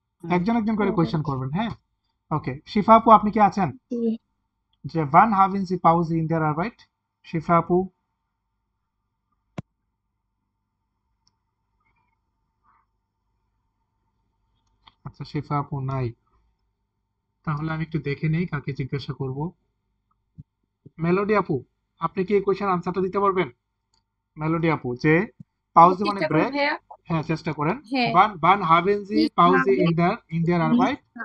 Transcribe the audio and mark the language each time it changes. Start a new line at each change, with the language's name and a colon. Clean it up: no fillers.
Bangla: একজন একজন করে কোয়েশ্চেন করবেন, হ্যাঁ? ওকে, শিফা আপু আপনি কি আছেন? জি।
German: যে wann haben Sie Pause in der Arbeit?
Bangla: শিফা আপু, আচ্ছা শিফা আপু নাই, তাহলে আমি একটু দেখে নেই কাকে জিজ্ঞাসা করব। মেলোডি আপু, আপনি কি এই কোয়েশ্চেন আনসারটা দিতে পারবেন? মেলোডি আপু, যে পাউজে মানে ব্রেক, হ্যাঁ চেষ্টা করেন।
German: wann haben Sie Pause in der Arbeit?